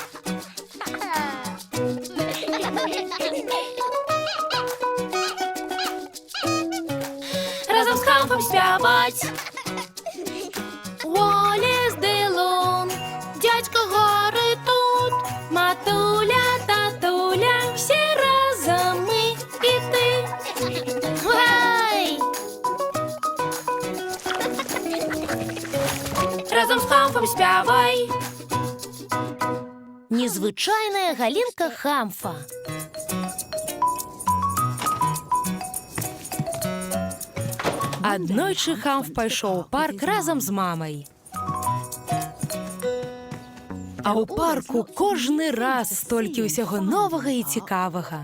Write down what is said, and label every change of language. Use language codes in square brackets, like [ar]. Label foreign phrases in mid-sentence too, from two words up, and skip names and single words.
[be] Разам з Хамфам спяваць. [uk] Уоллес Делун, дядька Гарри тут, матуля, татуля, всі разом ми і ти. [be] Гай! Разом з Хамфом спявай. Незвычайная галінка Хамфа. Аднойчы Хамф пайшоў у парк разам з мамай. А ў парку кожны раз столькі ўсяго новага і цікавага.